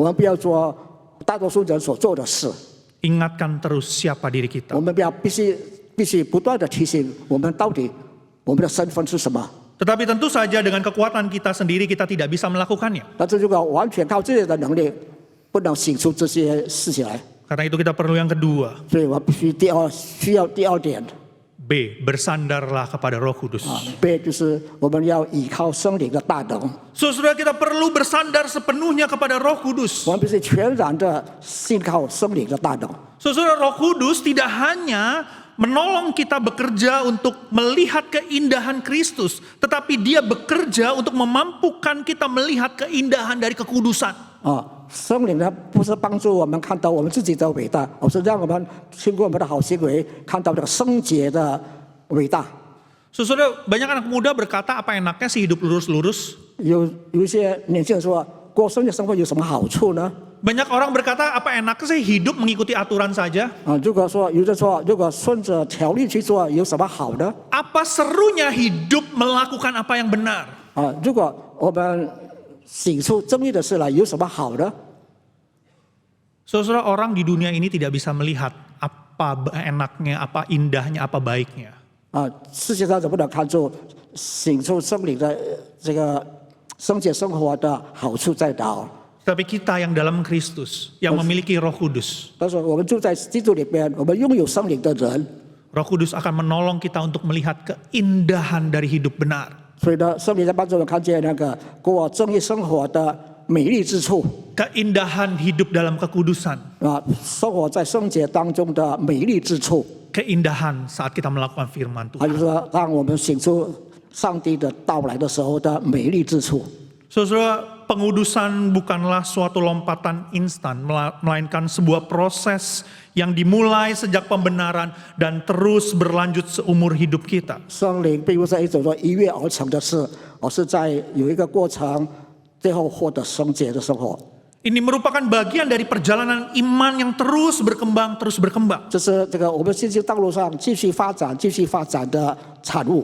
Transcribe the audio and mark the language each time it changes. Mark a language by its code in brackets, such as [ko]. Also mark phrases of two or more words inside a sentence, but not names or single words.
[zh] 我们不要做大多数人所做的事， [id] Ingatkan terus siapa diri kita. [zh] 我们必须不断的提醒我们到底我们的身份是什么。 [id] Tetapi tentu saja dengan kekuatan kita sendiri kita tidak bisa melakukannya. [zh] 但是如果完全靠自己的能力，不能行出这些事情来。 [id] Karena itu kita perlu yang kedua. [zh] 所以我必须需要第二点 [id] B. Bersandarlah kepada Roh Kudus. [zh] B 就是我们要依靠圣灵的大能， [id] Saudara, kita perlu bersandar sepenuhnya kepada Roh Kudus. [zh] 我们必须全然的信靠圣灵的大能。 [id] Saudara, Roh Kudus tidak hanya menolong kita bekerja untuk melihat keindahan Kristus, tetapi Dia bekerja untuk memampukan kita melihat keindahan dari kekudusan. [zh] 圣灵呢，不是帮助我们看到我们自己的伟大，而是让我们经过我们的好行为，看到这个圣洁的伟大。 [id] Saudara, banyak anak muda berkata apa enaknya sih hidup lurus-lurus? [zh] 有一些年轻人说，过圣洁生活有什么好处呢？ [id] Banyak orang berkata apa enaknya sih hidup mengikuti aturan saja? [zh] 如果有人说，如果顺着条例去做，有什么好呢？ [id] Apa serunya hidup melakukan apa yang benar? [zh] 如果我们行出正义的事来，有什么好呢？ [id] Saudara, orang di dunia ini tidak bisa melihat apa enaknya, apa indahnya, apa baiknya. [zh] 世界上怎么能看出行出圣灵的这个圣洁生活的好处在哪？ [id] Tapi kita yang dalam Kristus, yang memiliki Roh Kudus, [zh] 但是我们住在基督里边，我们拥有圣灵的人， [id] Roh Kudus akan menolong kita untuk melihat keindahan dari hidup benar. [zh] 所以呢，圣灵在帮助我们看见那个过正义生活的美丽之处 [id] Keindahan hidup dalam kekudusan. [zh] 生活在圣洁当中的美丽之处。 [id] keindahan saat kita melakukan firman [zh] 还 [id] Tuhan. [zh] 有说让我们醒出上帝的到来的时候的美丽之处。 [id] Saudara, pengudusan bukanlah suatu lompatan instan, melainkan sebuah proses yang dimulai sejak pembenaran dan terus berlanjut seumur hidup kita. [zh] 圣灵并不是一种说一跃而成的事，而是在有一个过程，最后获得圣洁的生活。 [id] Ini merupakan bagian dari perjalanan iman yang terus berkembang, [zh] 这是这个我们信心道路上继续发展的产物。